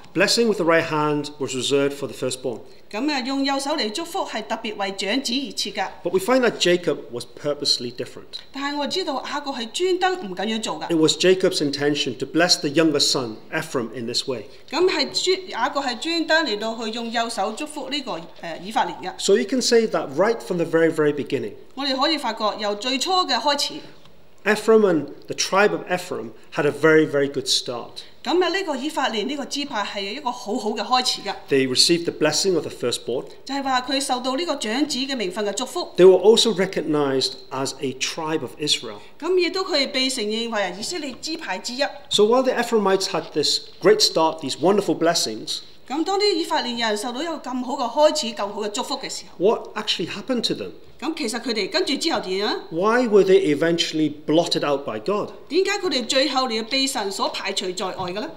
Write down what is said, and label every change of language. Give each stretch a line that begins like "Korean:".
English: blessing with the right hand was reserved for the firstborn.
Cantonese: 咁用右手嚟祝福係特別為長子而設㗎。
English: But we find that Jacob was purposely different.
Cantonese: 但係我知道雅各係專登唔咁樣做㗎。
English: It was Jacob's intention to bless the younger son, Ephraim, in this way.
Cantonese: 咁雅各係專登嚟到去用右手祝福呢個以法蓮㗎。
English: So you can say that right from the very, very beginning.
Cantonese: 我哋可以發覺由最初嘅開始。
English: Ephraim and the tribe of Ephraim had a very, very good start.
Cantonese: 咁呢個以法蓮呢個支派係一個好好嘅開始㗎。
English: They received the blessing of the firstborn.
Cantonese: 就係話佢受到呢個長子嘅名分嘅祝福。
English: They were also recognized as a tribe of Israel.
Cantonese: 咁亦都佢哋被承認為以色列支派之一。
English: So while the Ephraimites had this great start, these wonderful blessings,
Cantonese: 咁當啲以法蓮人受到一個咁好嘅開始、咁好嘅祝福嘅時候，
English: what actually happened to them?
Cantonese: 咁其實佢哋跟住之後點啊？
English: Why were they eventually blotted out by God?
Cantonese: 點解佢哋最後嚟被神所排除在外嘅呢？